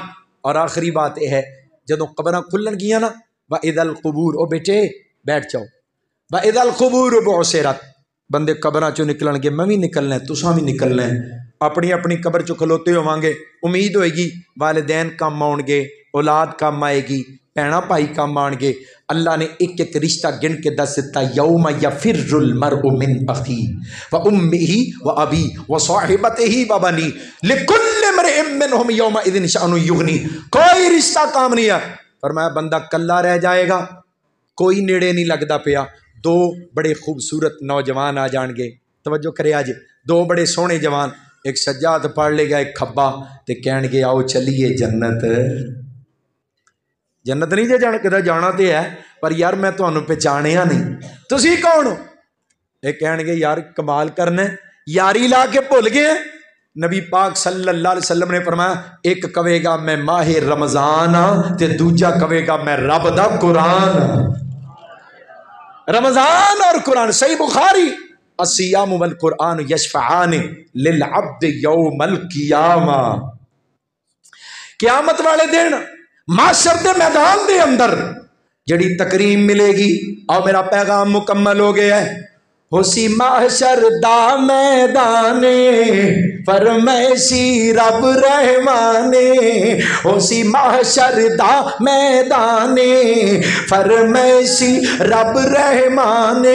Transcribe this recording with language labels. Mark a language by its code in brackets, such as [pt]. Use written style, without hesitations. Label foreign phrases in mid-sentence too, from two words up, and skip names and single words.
[pa] اور آخری بات یہ ہے، جدوں قبراں کھلن گیاں نا, [ar] وإذا القبور, [pa] او بیٹے بیٹھ جاؤ, [ar] وإذا القبور بعثرت, [pa] بندے قبراں چوں نکلنگے، میں بھی نکلنا ہے، تساں بھی نکلنا ہے، اپنی اپنی قبر چو کھلوتے ہوواں گے. امید ہوئے گی والدین کم آؤن گے، اولاد کم آئے گی، بھیناں بھائی کم آؤن گے. اللہ نے ایک ایک رشتہ گن کے دس دتا, [ar] يوم يفر المرء من أخيه وأمه وأبيه وصاحبته وبنيه لكل امرئ منهم يومئذ شأن يغني. [pa] کوئی رشتہ کم نہیں ہے، فرمایا بندہ کلا رہ جائے گا، کوئی نیڑے نہیں لگدا پیا. دو بڑے خوبصورت نوجوان آ جائیں گے، توجہ کرے اج، دو بڑے سوہنے جوان، ایک سجا ہتھ پڑھ لئے گا ایک کھبا، تے کہنگے آؤ چلیے جنت. جنت نہیں جے جانا، کدا جانا تو ہے، پر یار میں تہانوں پہچانیا نہیں، تسی کون ہو? یہ کہنگے یار کمال کرنا، یاری لا کے بھل گئے. نبی پاک [ar] صلى الله عليه وسلم [pa] نے فرمایا، ایک کویگا میں ماہے رمضان ہاں، تے دوجا کویگا میں رب دا قرآن. رمضان اور قرآن، صحیح بخاری, [ar] الصيام والقرآن يشفعان للعبد يوم القيامة. [pa] قیامت والے دن محشر دے میدان دے اندر جہڑی تکریم ملے گی، اور میرا پیغام مکمل ہو گیا ہے. ہوسی محشر دا میدانے فرمیسی رب رحمانے، ہوسی محشر دا میدانے فرمیسی رب رحمانے.